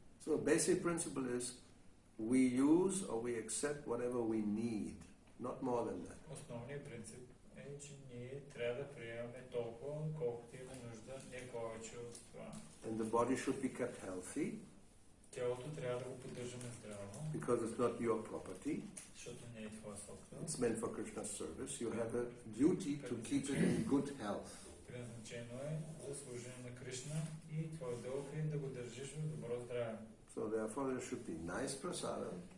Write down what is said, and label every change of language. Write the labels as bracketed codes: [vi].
[en] So the basic principle is we use or we accept whatever we need, not more than that. [bg] Основният принцип е, че ние трябва да приемаме толкова, колкото има нужда, не повече от това. [en] And the body should be kept healthy. [bg] Тялото трябва да го поддържаме здраво. [en] Because it's not your property. [bg] Защото не е твоя собственост. [en] It's meant for Krishna's service. You have a duty to keep it in good health. [bg] Предназначено е за служение на Кришна и твой дълг е да го държиш в добро здраве. [en] So therefore there should be nice prasadam.